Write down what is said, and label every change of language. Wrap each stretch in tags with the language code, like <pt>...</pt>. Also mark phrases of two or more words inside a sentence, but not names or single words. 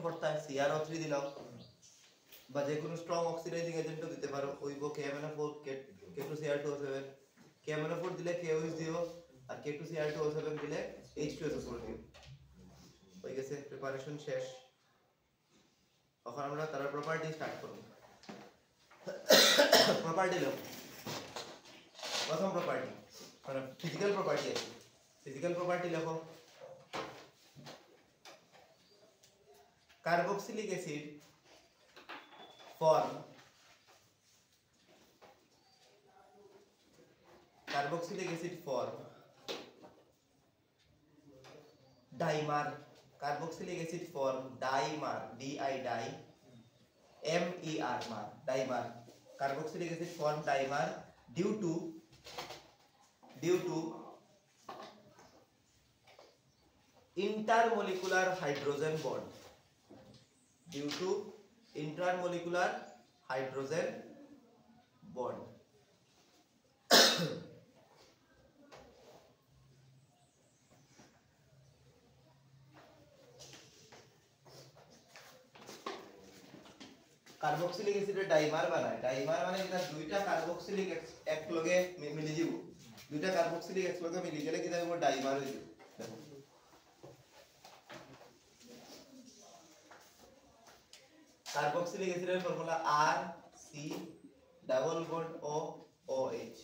<bn>করতে হয় CrO3 দিলাও বা যে কোনো</bn> <en>strong oxidizing agent</en> <bn>দিতে পারো ওইব KMnO4 K2Cr2O7 KMnO4 দিলে KOH দিও আর K2Cr2O7 দিলে H2SO4 দিও হয়ে গেছে প্রিপারেশন শেষ এখন আমরা তার</bn> <en>property start</en> <bn>করব প্রপার্টি লো প্রথম প্রপার্টি মানে</bn> <en>physical property</en> <bn>আছে</bn> <en>physical property</en> <bn>লেখো</bn> <en>carboxylic acid form carboxylic acid form dimer carboxylic acid form dimer di mer mar dimer carboxylic acid form dimer due to intermolecular hydrogen bond due to intermolecular hydrogen bond কার্বক্সিলিক acid dimer</en> <bn>বানায় ডাইমার মানে এটা দুইটা কার্বক্সিলিক এক লগে মিলে যাব দুইটা কার্বক্সিলিক এক লগে মিলে গেলে কি হবে ডাইমার হয়ে যাবে</bn> <en>carboxylic acid formula R C double bond O OH.</en>